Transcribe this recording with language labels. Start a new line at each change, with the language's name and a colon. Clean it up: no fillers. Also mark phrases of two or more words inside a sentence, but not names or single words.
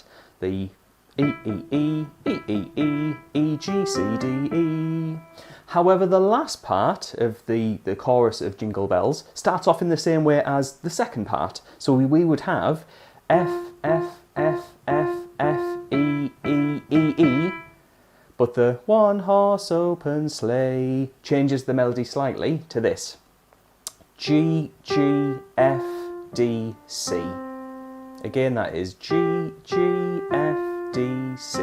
English: The E, E, E, E, E, E, E, G, C, D, E. However, the last part of the chorus of Jingle Bells starts off in the same way as the second part. So we would have F, F, F, F, F, E, E, E, E. But the one horse open sleigh changes the melody slightly to this. G, G, F, D, C. Again, that is G, G, F, D, C.